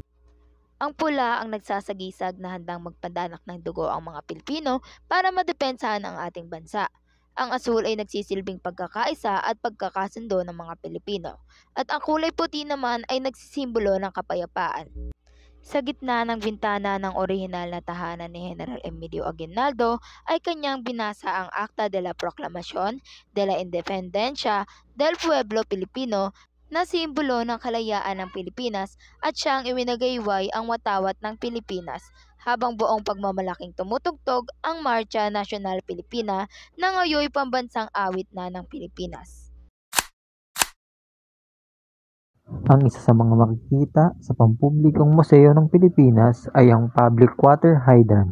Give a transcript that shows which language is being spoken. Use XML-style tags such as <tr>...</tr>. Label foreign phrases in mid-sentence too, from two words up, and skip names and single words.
<tl>Ang pula ang nagsasagisag na handang magpadanak ng dugo ang mga Pilipino para madepensahan ang ating bansa. Ang asul ay nagsisilbing pagkakaisa at pagkakasundo ng mga Pilipino. At ang kulay puti naman ay nagsisimbolo ng kapayapaan. Sa gitna ng bintana ng orihinal na tahanan ni General Emilio Aguinaldo ay kanyang binasa ang Acta de la Proclamación de la Independencia del Pueblo Filipino na simbolo ng kalayaan ng Pilipinas at siyang iwinagayway ang watawat ng Pilipinas habang buong pagmamalaking tumutugtog ang Marcha Nacional Pilipina na ngayoy pambansang awit na ng Pilipinas. Ang isa sa mga makikita sa pampublikong museo ng Pilipinas ay ang Public Water Hydrant.</tl>